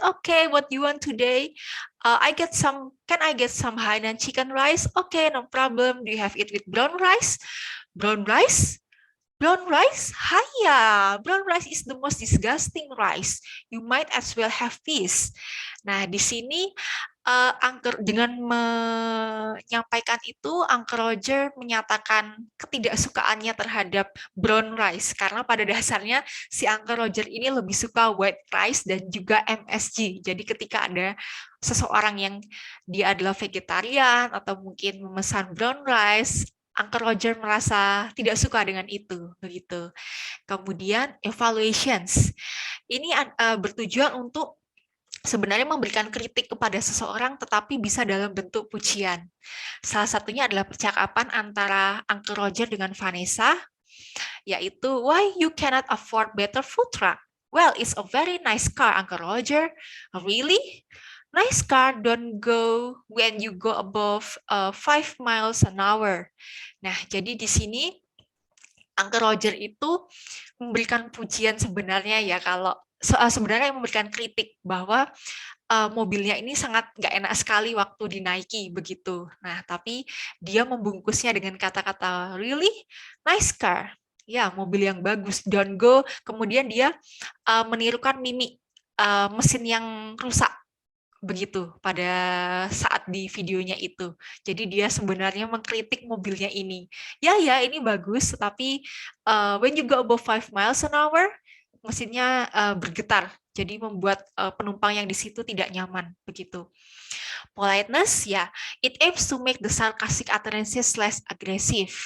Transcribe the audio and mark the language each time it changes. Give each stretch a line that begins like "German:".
English: Okay, what do you want today? Can I get some Hainan chicken rice? Okay, no problem. Do you have it with brown rice? Brown rice? Brown rice? Hiya, brown rice is the most disgusting rice. You might as well have this.
Indonesian: Nah, di sini dengan menyampaikan itu, Uncle Roger menyatakan ketidaksukaannya terhadap brown rice karena pada dasarnya si Uncle Roger ini lebih suka white rice dan juga MSG. Jadi ketika ada seseorang yang dia adalah vegetarian atau mungkin memesan brown rice, Uncle Roger merasa tidak suka dengan itu, begitu. Kemudian evaluations, ini bertujuan untuk sebenarnya memberikan kritik kepada seseorang tetapi bisa dalam bentuk pujian. Salah satunya adalah percakapan antara Uncle Roger dengan Vanessa, yaitu
English: why you cannot afford better food truck? Well, it's a very nice car, Uncle Roger. Really? Nice car don't go when you go above 5 miles an hour.
Indonesian: Nah, jadi di sini Uncle Roger itu memberikan pujian sebenarnya ya, kalau sebenarnya memberikan kritik bahwa mobilnya ini sangat nggak enak sekali waktu dinaiki begitu. Nah, tapi dia membungkusnya dengan kata-kata
English: really nice car.
Indonesian: Ya, mobil yang bagus,
English: don't go.
Indonesian: Kemudian dia menirukan mimik mesin yang rusak begitu pada saat di videonya itu. Jadi dia sebenarnya mengkritik mobilnya ini. Ya, ini bagus, tapi
English: when you go above 5 miles an hour,
Indonesian: mesinnya bergetar. Jadi membuat penumpang yang di situ tidak nyaman begitu.
English: Politeness, ya, it aims to make the sarcastic utterances less aggressive.